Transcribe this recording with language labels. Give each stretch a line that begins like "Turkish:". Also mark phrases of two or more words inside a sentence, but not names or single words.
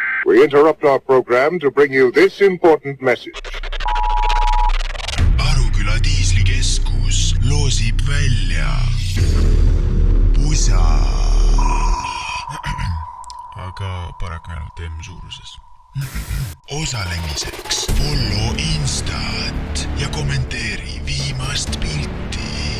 English: We interrupt our program to bring you this important message.
Estonian: Aruküla diislikeskus loosib välja pusa. Aga paraku ainult M-suuruses. Osalemiseks follow Instat ja kommenteeri viimast pilti.